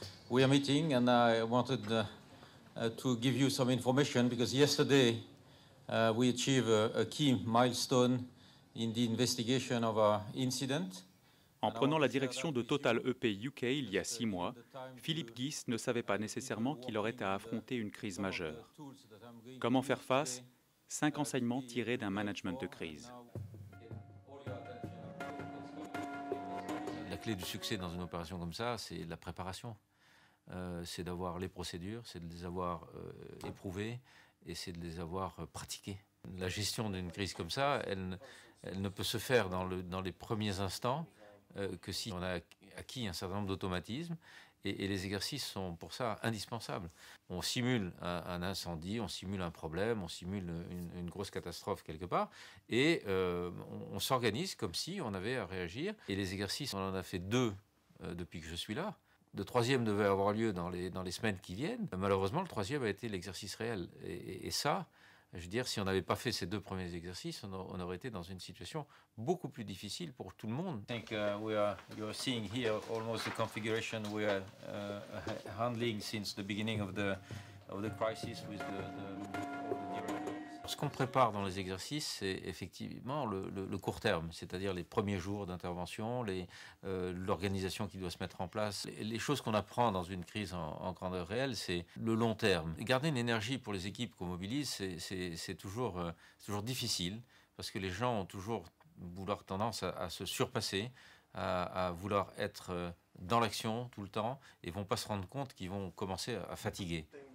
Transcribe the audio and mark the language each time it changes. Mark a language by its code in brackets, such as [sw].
[en] We are meeting, and I wanted to give you some information because yesterday we achieved a key milestone in the investigation of our incident. [fr] En prenant la direction de Total EP UK il y a 6 mois, Philippe Guis ne savait pas nécessairement qu'il aurait à affronter une crise majeure. Comment faire face? 5 enseignements tirés d'un management de crise. La clé du succès dans une opération comme ça, c'est la préparation. C'est d'avoir les procédures, c'est de les avoir éprouvées et c'est de les avoir pratiquées. La gestion d'une crise comme ça, elle ne peut se faire dans les premiers instants que si on a acquis un certain nombre d'automatismes et les exercices sont pour ça indispensables. On simule un incendie, on simule un problème, on simule une grosse catastrophe quelque part et on s'organise comme si on avait à réagir. Et les exercices, on en a fait 2 depuis que je suis là. Le 3e devait avoir lieu dans les semaines qui viennent. Malheureusement, le 3e a été l'exercice réel. Et ça, je veux dire, si on n'avait pas fait ces 2 premiers exercices, on aurait été dans une situation beaucoup plus difficile pour tout le monde. [en] I think you're seeing here almost the configuration we are handling since the beginning of the crisis with the [fr] Ce qu'on prépare dans les exercices, c'est effectivement le court terme, c'est-à-dire les premiers jours d'intervention, l'organisation qui doit se mettre en place. Les choses qu'on apprend dans une crise en grandeur réelle, c'est le long terme. Et garder une énergie pour les équipes qu'on mobilise, c'est toujours difficile, parce que les gens ont toujours tendance à se surpasser, à vouloir être dans l'action tout le temps, et ne vont pas se rendre compte qu'ils vont commencer à fatiguer.